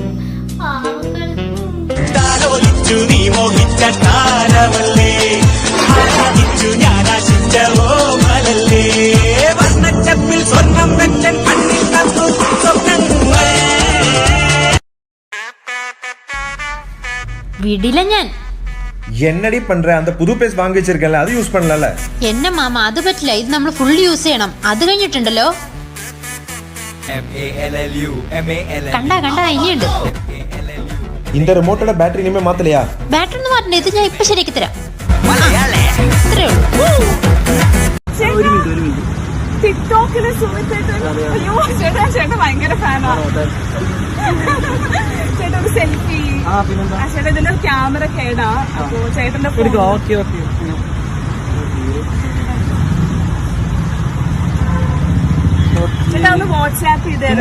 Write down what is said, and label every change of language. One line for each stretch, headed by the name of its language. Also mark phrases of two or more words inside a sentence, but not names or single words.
Malayalam: നീ മോഹിച്ച താരമല്ലേ, ഞാനാശിച്ച ഓമലല്ലേ, വർണ്ണച്ചപ്പിൽ സ്വർണം വെച്ചൻ കണ്ണിൽ തന്നു സ്വപ്നങ്ങൾ. വിടില്ല ഞാൻ.
Tamil: என்னடி பண்ற? அந்த புது பேஸ் வாங்கி வச்சிருக்கல, அது யூஸ் பண்ணலல.
Malayalam: എന്നെ മാമ അത് പറ്റില്ല, ഇത് നമ്മൾ
English: full use
Malayalam: ചെയ്യണം. അത് കഴിഞ്ഞിട്ടുണ്ടല്ലോ കണ്ടാ ഇനിയുണ്ട്.
Tamil: இந்த ரிமோட்டோட பேட்டரி இனிமே மாத்தலையா?
Malayalam: ബാറ്ററി ഒന്നും മാറ്റണ്ട, ഇത് ഞാൻ ഇപ്പൊ ശരിയാക്കി തരാം. ഇത്രേ ഉള്ളൂ. ടിക്ടോക്കില് ചേട്ടൻ ഭയങ്കര ഫാനാണ്. ചേട്ടൻ ഒരു സെൽഫി. ചേട്ടൻ ഇതിന്റെ ക്യാമറ കേടാ, അപ്പൊ ചേട്ടന്റെ ചേട്ടാ ഒന്ന് വാട്സാപ്പ് ചെയ്തേരോ?